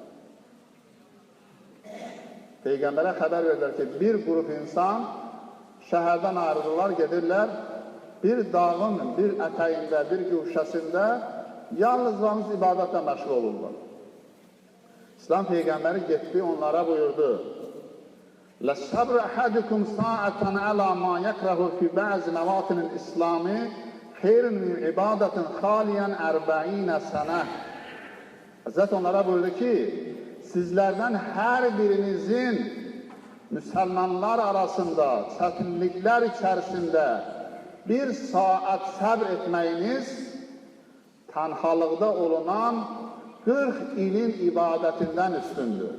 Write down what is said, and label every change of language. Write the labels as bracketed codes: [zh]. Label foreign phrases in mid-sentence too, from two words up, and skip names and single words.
[az] Peyğəmbərə xəbər verdilər ki, bir qrup insan şəhərdən ayrılırlar, gedirlər, bir dağın bir ətəyində, bir güşəsində yalnız ibadətlə məşğul olurlar. İslam Peyğəmbəri getdi, onlara buyurdu. [ar] لَسَّبْرَ أَحَدُكُمْ سَاعَةً عَلَى مَا يَكْرَهُ فِي بَعْضِ مَوَاطِنِ الْإِسْلَامِ خَيْرٌ مِنْ عِبَادَةٍ خَالِيًا 40 سَنَةً. [az] Həzrət onlara buyurdu ki, sizlərdən hər birinizin müsəlmanlar arasında, çətinliklər içərisində bir saat səbr etməyiniz tənhalıqda olunan 40 ilin ibadətindən üstündür.